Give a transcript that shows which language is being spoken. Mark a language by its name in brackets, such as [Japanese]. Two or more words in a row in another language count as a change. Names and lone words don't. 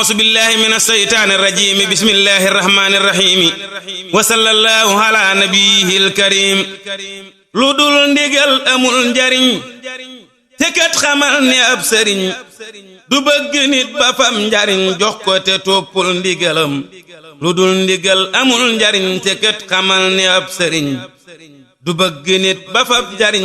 [Arabic] أعوذ بالله من الشيطان الرجيم بسم الله الرحمن الرحيم وصلى الله على نبيه الكريم [Wolof] lu dul ndigal amul njariñ te kat xamal ne ab sëriñ du bëgg nit ba fam njariñ jox ko te toppul ndigalam lu dul ndigal amul njariñ te kat xamal ne ab sëriñ du bëgg nit ba fam njariñ